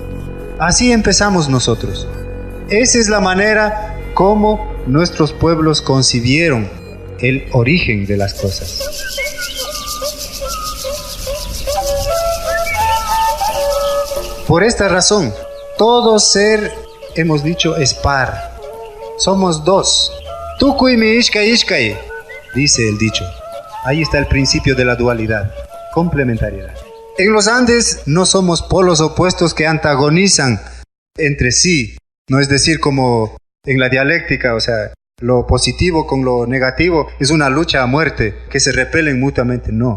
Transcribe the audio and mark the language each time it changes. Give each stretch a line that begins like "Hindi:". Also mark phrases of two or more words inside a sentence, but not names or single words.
Spanish: Así empezamos nosotros. Esa es la manera como nuestros pueblos concibieron el origen de las cosas. Por esta razón, todo ser, hemos dicho, es par. Somos dos.
Quechua: Tukuy mi ishkay
Spanish: dice el dicho. Ahí está el principio de la dualidad, complementariedad. En los Andes no somos polos opuestos que antagonizan entre sí, no es decir como en la dialéctica, o sea, lo positivo con lo negativo es una lucha a muerte, que se repelen mutuamente, no.